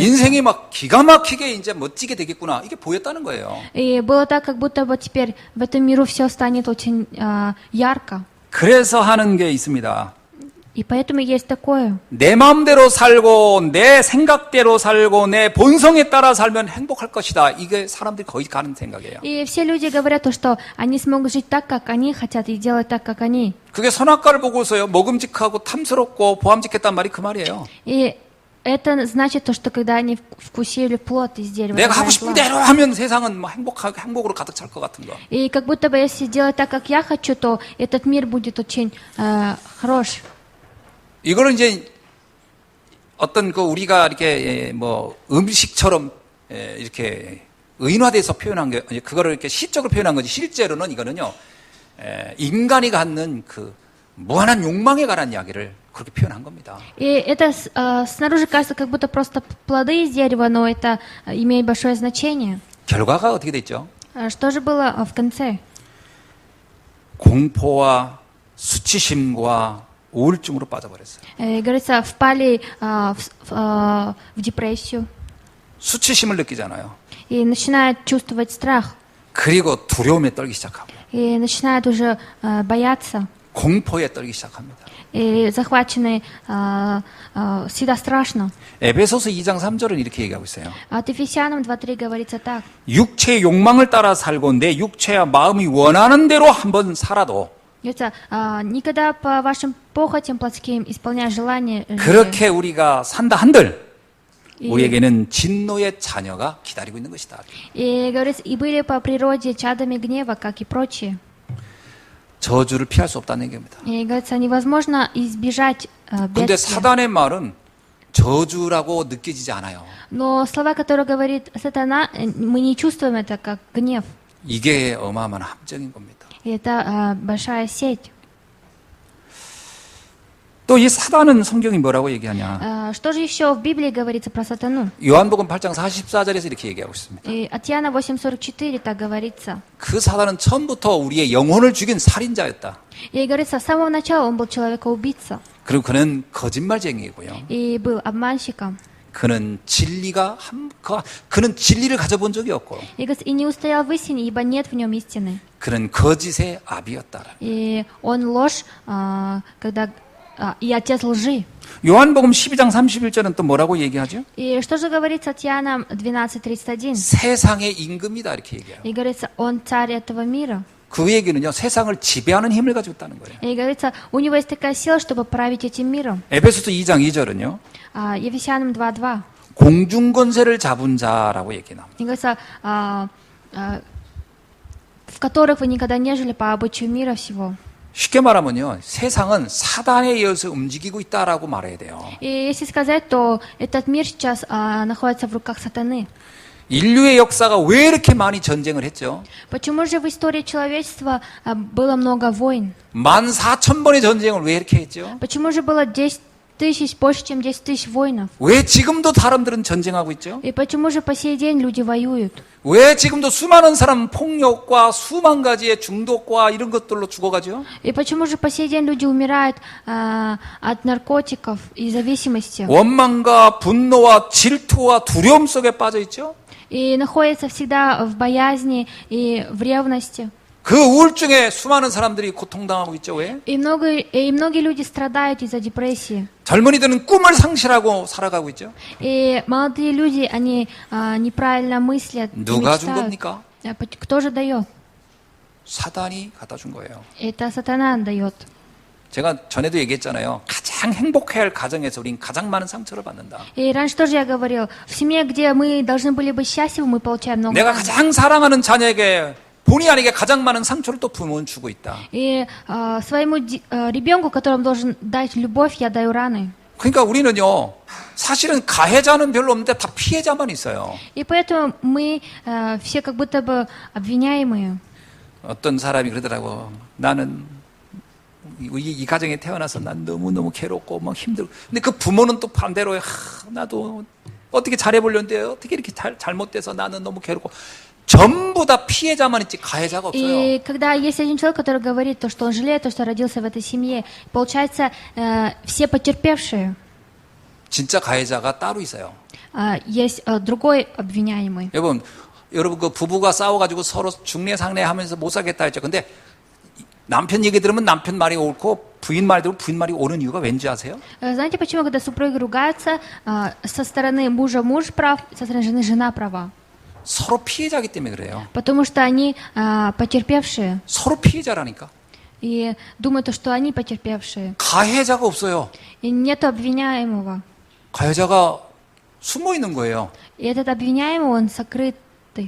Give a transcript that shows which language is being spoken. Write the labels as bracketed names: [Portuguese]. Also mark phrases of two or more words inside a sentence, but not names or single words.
[Korean] 인생이 막 기가 막히게 이제 멋지게 되겠구나. 이게 보였다는 거예요. [Russian] И было так, как будто бы теперь в этом миру все станет очень ярко. [Korean] 그래서 하는 게 있습니다. [Russian] И поэтому есть такое. [Korean] 내 마음대로 살고 내 생각대로 살고 내 본성에 따라 살면 행복할 것이다. 이게 사람들이 거의 가는 생각이에요. [Russian] И все люди говорят то, что они смогут жить так, как они хотят, и делать так, как они. [Korean] 그게 선악과를 보고서요. 먹음직하고 탐스럽고 보암직했단 말이 그 말이에요. [Russian] И это значит то, что когда они вкусили плод из дерева, [Korean] 내가 하고 [Russian] добра и [Korean] 싶은 [Russian] зла. [Korean] 대로 하면 세상은 막 행복으로 가득 찰 것 같은 거. [Russian] И как будто бы если делать так, как я хочу, то этот мир будет очень хорош. [Korean] 이거는 이제 어떤 그 우리가 이렇게 뭐 음식처럼 이렇게 의인화돼서 표현한 게 그거를 이렇게 시적으로 표현한 거지 실제로는 이거는요 인간이 갖는 그 무한한 욕망에 관한 이야기를 그렇게 표현한 겁니다. [Russian] И это снаружи кажется, как будто просто плоды из дерева, но это имеет большое значение. [Korean] 결과가 어떻게 됐죠? [Russian] Что же было в конце? [Korean] 공포와 수치심과 우울증으로 빠져버렸어요. [Russian] Говорится, впали в депрессию [Korean] 수치심을 느끼잖아요. [Russian] и начинают чувствовать страх. [Korean] 그리고 두려움에 떨기 시작하고 [Russian] И начинают уже бояться. [Korean] 공포에 떨기 시작합니다. [Russian] И захвачены всегда страшно. [Korean] 에베소서 2장 3절은 이렇게 얘기하고 있어요. [Russian] От Ефесянам 2:3 говорится так. [Korean] 육체의 욕망을 따라 살고 내 육체와 마음이 원하는 대로 한번 살아도 [Russian] Говорится, никогда по вашим похотям плотским исполняя желания. [Korean] 그렇게 우리가 산다 한들 [Russian] И, [Korean] 우리에게는 진노의 자녀가 기다리고 있는 것이다. [Russian] и говорится, и были по природе чадами гнева, как и прочие. [Korean] 저주를 피할 수 없다는 얘기입니다. [Russian] И говорится, невозможно избежать [Korean] 근데 [Russian] бедствия. [Korean] 사단의 말은 저주라고 느껴지지 않아요. [Russian] Но слова, которые говорит сатана, мы не чувствуем это как гнев. [Korean] 이게 어마어마한 함정인 겁니다. [Russian] И это большая сеть. [Korean] 또 이 사단은 성경이 뭐라고 얘기하냐? [Russian] Что же еще в Библии говорится про сатану? [Korean] 요한복음 8장 44절에서 이렇게 얘기하고 있습니다. [Russian] И от Иоанна 8:44 так говорится. [Korean] 그 사단은 처음부터 우리의 영혼을 죽인 살인자였다. [Russian] И говорится, с самого начала он был человека-убийца. [Korean] 그리고 그는 거짓말쟁이고요. [Russian] И был обманщиком. [Korean] 그는 그는 진리를 가져본 적이 없고 [Russian] И говорится, и не устоял в истине, ибо нет в нем истины. [Korean] 그는 거짓의 아비였다. [Russian] И он ложь, и отец лжи. [Korean] 요한복음 12장 31절은 또 뭐라고 얘기하죠? [Russian] И что же говорится от Иоанна 12:31? [Korean] 세상의 임금이다 이렇게 얘기해요. [Russian] И говорится, он царь этого мира. [Korean] 그 얘기는요, 세상을 지배하는 힘을 가지고 있다는 거예요. [Russian] И говорится, у него есть такая сила, чтобы править этим миром. [Korean] 에베소서 2장 2절은요, [Russian] Ефесянам 2:2. [Korean] 공중권세를 잡은 자라고 얘기 나옵니다. [Russian] И говорится, в которых вы никогда не жили по обычаю мира всего. [Korean] 쉽게 말하면요, 세상은 사단에 의해서 움직이고 있다라고 말해야 돼요. [Russian] И если сказать, то этот мир сейчас находится в руках сатаны. [Korean] 인류의 역사가 왜 이렇게 많이 전쟁을 했죠? [Russian] Почему же в истории человечества было много войн? [Korean] 14,000번의 전쟁을 왜 이렇게 했죠? [Russian] Почему же было 10 тысяч, больше, чем 10 тысяч воинов? [Korean] 왜 지금도 사람들은 전쟁하고 있죠? [Russian] И почему же по сей день люди воюют? [Korean] 왜 지금도 수많은 사람 폭력과 수만 가지의 중독과 이런 것들로 죽어가죠? [Russian] И почему же по сей день люди умирают от наркотиков и зависимости? [Korean] 원망과 분노와 질투와 두려움 속에 빠져 있죠? [Russian] И находятся всегда в боязни и в ревности. [Korean] 그 우울증에 수많은 사람들이 고통당하고 있죠. 왜? [Russian] И многие люди страдают из-за депрессии. [Korean] 젊은이들은 꿈을 상실하고 살아가고 있죠. [Russian] И молодые люди, они неправильно мыслят, [Korean] 누가 준 [Russian] мечтают. [Korean] 겁니까? [Russian] Кто же дает? [Korean] 사단이 갖다 준 거예요. [Russian] Это сатана дает. [Korean] 제가 전에도 얘기했잖아요. 가장 행복해야 할 가정에서 우린 가장 많은 상처를 받는다. [Russian] И раньше тоже я говорил, в семье, где мы должны были быть счастливы, мы получаем много. [Korean] 내가 가장 사랑하는 자녀에게 본의 아니게 가장 많은 상처를 또 부모는 주고 있다. [Russian] И своему ребенку, которому должен дать любовь, я даю раны. [Korean] 그러니까 우리는요, 사실은 가해자는 별로 없는데 다 피해자만 있어요. [Russian] И поэтому мы все как будто бы обвиняемые. [Korean] 어떤 사람이 그러더라고. 나는 이 가정에 태어나서 난 너무너무 괴롭고 막 힘들고. 근데 그 부모는 또 반대로 나도 어떻게 잘해보려는데 어떻게 이렇게 잘못돼서 나는 너무 괴롭고 전부 다 피해자만 있지 가해자가 없어요. [Russian] И когда есть один человек, который говорит то, что он жалеет, то, что родился в этой семье, получается, все потерпевшие. [Korean] 진짜 가해자가 따로 있어요. [Russian] Есть другой обвиняемый. [Korean] 여러분 그 부부가 싸워가지고 서로 중내상내하면서 못 살겠다 했죠. 근데 남편 얘기 들으면 남편 말이 옳고 부인 말이 들으면 부인 말이 옳은 이유가 왠지 아세요? [Russian] Знаете, почему, когда супруги ругаются, со стороны мужа муж прав, со стороны жены жена права? [Korean] 서로 피해자기 때문에 그래요. [Russian] Потому что они потерпевшие. [Korean] 서로 피해자라니까. [Russian] И думают, что они потерпевшие. [Korean] 가해자가 없어요. [Russian] И нет обвиняемого. [Korean] 가해자가 숨어 있는 거예요. [Russian] И этот обвиняемый, он сокрытый.